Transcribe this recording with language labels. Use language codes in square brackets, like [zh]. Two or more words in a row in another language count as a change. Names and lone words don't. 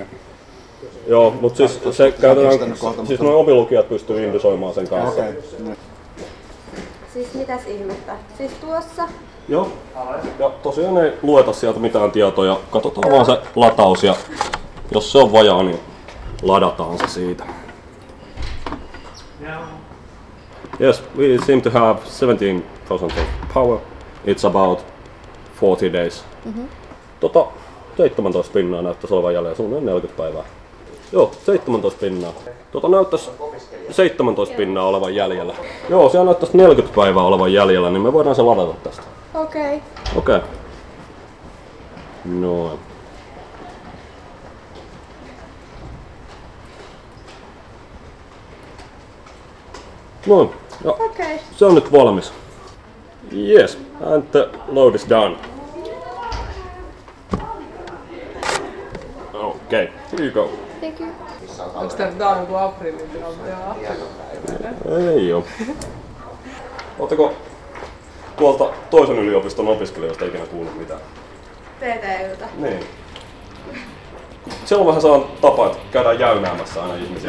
[fi] Joo, mutta siis se käytetään, siis nuo obilukijat pystyy indisoimaan sen kanssa. Okei. Siis mitäs ihmettä? Siis tuossa? Joo. Ja tosiaan ei lueta sieltä mitään tietoja, katsotaan vaan se lataus ja jos se on vajaa, niin ladataan se siitä. [en] Yes, we seem to have 17,000 of power. It's about 40 days. [fi] 17 pinnaa näyttäisi olevan jäljellä, suunnilleen 40 päivää. Joo, 17 pinnaa. Näyttäisi 17 pinnaa olevan jäljellä. Joo, siellä näyttäisi 40 päivää olevan jäljellä, niin me voidaan se ladata tästä. Okei. Okei. Noin. Noin. Okei. Se on nyt valmis. [en] Yes, and the load is done. Okay, here you go. Thank you. [fi] Onks tää joku aprillin tilanne? Ei oo. Ootteko tuolta toisen yliopiston opiskelijoista ikinä kuullut mitään? TTYltä. Niin. Siellä on vähän sellainen tapa, että käydään jäynäämässä aina ihmisiä.